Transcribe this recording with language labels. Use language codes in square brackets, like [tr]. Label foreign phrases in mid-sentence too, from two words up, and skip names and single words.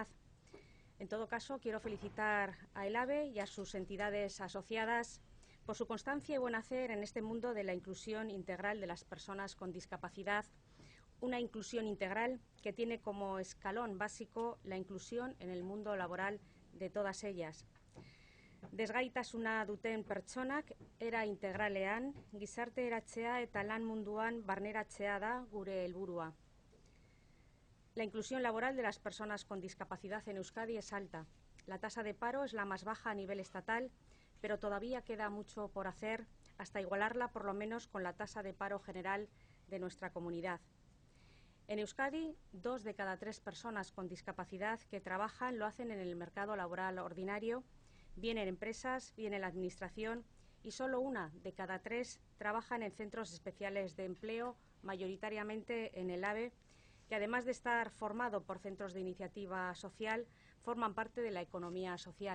[es] En todo caso, quiero felicitar a el AVE y a sus entidades asociadas por su constancia y buen hacer en este mundo de la inclusión integral de las personas con discapacidad, una inclusión integral que tiene como escalón básico la inclusión en el mundo laboral de todas ellas. [eu] Desgaitasuna duten pertsonak era integralean, gizarte eratzea eta lan munduan barneratzea da gure helburua. [es] La inclusión laboral de las personas con discapacidad en Euskadi es alta. La tasa de paro es la más baja a nivel estatal, pero todavía queda mucho por hacer hasta igualarla por lo menos con la tasa de paro general de nuestra comunidad. En Euskadi, 2 de cada 3 personas con discapacidad que trabajan lo hacen en el mercado laboral ordinario, bien en empresas, bien en la administración, y solo 1 de cada 3 trabajan en centros especiales de empleo, mayoritariamente en el AVE, que además de estar formado por centros de iniciativa social, forman parte de la economía social.